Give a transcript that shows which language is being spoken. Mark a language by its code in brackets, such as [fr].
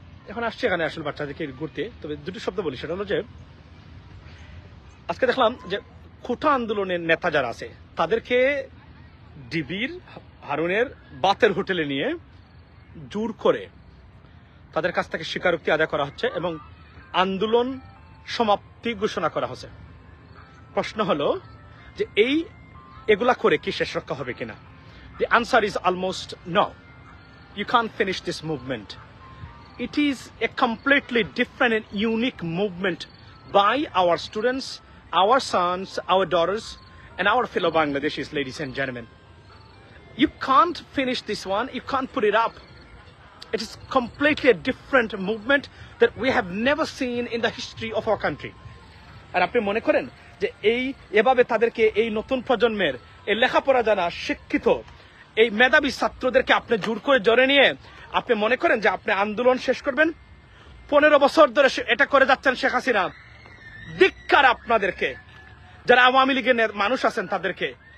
[bn] এখন আসছি এখানে আসলে বাচ্চাদেরকে ঘুরতে। তবে দুটো শব্দ বলি, সেটা হলো যে আজকে দেখলাম যে কোটা আন্দোলনের নেতা যারা আছে তাদেরকে ডিবির হারুনের বাতের হোটেলে নিয়ে জোর করে তাদের কাছ থেকে স্বীকারোক্তি আদায় করা হচ্ছে এবং আন্দোলন সমাপ্তি ঘোষণা করা হচ্ছে। প্রশ্ন হলো যে এগুলা করে কি শেষ রক্ষা হবে কিনা? [en] The answer is almost no. You can't finish this movement. It is a completely different and unique movement by our students, our sons, our daughters, and our fellow Bangladeshis, ladies and gentlemen. You can't finish this one. You can't put it up. It is completely a different movement that we have never seen in the history of our country. [bn] আর আপনি মনে করেন যে এভাবে তাদেরকে এই নতুন প্রজন্মের এই লেখাপড়া জানা শিক্ষিত এই মেধাবী ছাত্রদেরকে আপনি জোর করে জড়ে নিয়ে আপনি মনে করেন যে আপনি আন্দোলন শেষ করবেন? 15 বছর ধরে এটা করে যাচ্ছেন শেখ হাসিনা। ধিক্কার আপনাদেরকে, যারা আওয়ামী লীগের মানুষ আছেন তাদেরকে।